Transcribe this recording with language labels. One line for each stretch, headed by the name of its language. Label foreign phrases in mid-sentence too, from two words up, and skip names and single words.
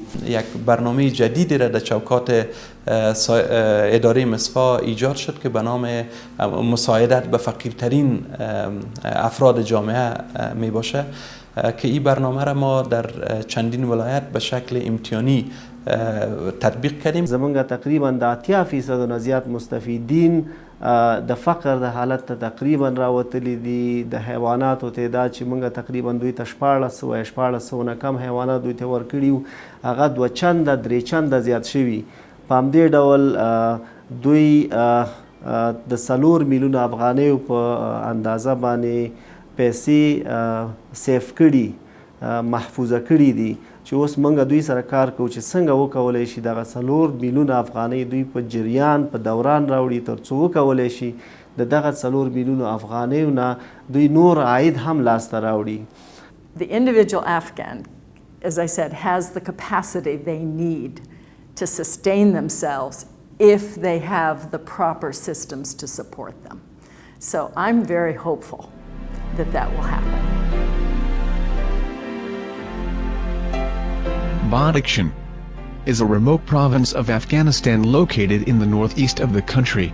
Persian: یک برنامه جدیدی را در چوکات اداره مصفا ایجاد شد که به نام مساعدت به فقیرترین افراد جامعه می باشه که این برنامه را ما در چندین ولایت به شکل امتحانی تطبیق کردیم.
Pashto: زمونږ تقریبا د 80% نه زیات مستفیدین د فقر د حالت ته تقریبا راوتلی دي. د حیواناتو تعداد چې موږ تقریبا دوی ته 1400 نه کم حیوانات دوی ته ورکړي هغه 2 چنده 3 چنده زیات شوي. په همدې ډول دوی د 4 میلیونه افغانیو په اندازه باندې پیسې سیف کړي محفوظه کړي دي چې اوس موږ دوی سره کار کوو چې څنګه وکولی شي دغه 4 میلیونه افغانۍ دوی په جریان په دوران راوړي تر څو وکولی شي د دغه 4 میلیونه افغانیو نه دوی نور عاید هم لاسته راوړي.
English: The individual Afghan, as I said, has the capacity they need to sustain themselves if they have the proper systems to support them. So I'm very hopeful that that will happen. Badakhshan is a remote province of Afghanistan located in the northeast of the country.